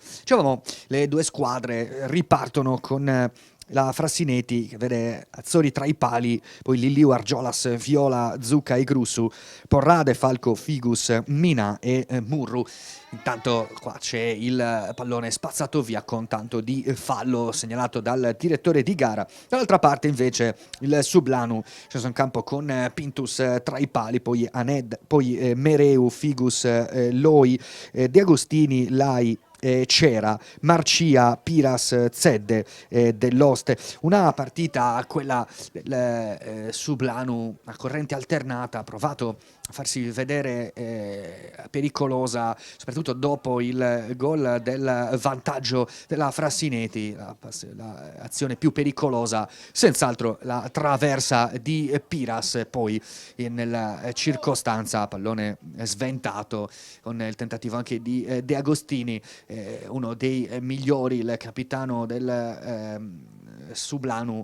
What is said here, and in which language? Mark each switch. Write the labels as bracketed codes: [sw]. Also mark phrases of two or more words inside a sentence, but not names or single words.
[it] Dicevamo, le due squadre ripartono con la Frassineti che vede Azzori tra i pali, poi Liliu, Argiolas, Viola, Zucca e Grussu, Porra, De Falco, Figus, Mina e Murru. Intanto qua c'è il pallone spazzato via con tanto di fallo segnalato dal direttore di gara. Dall'altra parte invece il Sublanu sceso in campo con Pintus tra i pali, poi Aned, poi Mereu, Figus, Loi, De Agostini, Lai, Cera, Marcia, Piras, Zedde, dell'Oste. Una partita, quella del Sublanu, a corrente alternata, ha provato a farsi vedere pericolosa, soprattutto dopo il gol del vantaggio della Frassineti. L'azione più pericolosa senz'altro la traversa di Piras, poi nella circostanza pallone sventato con il tentativo anche di De Agostini, uno dei migliori, il capitano del Sublanu.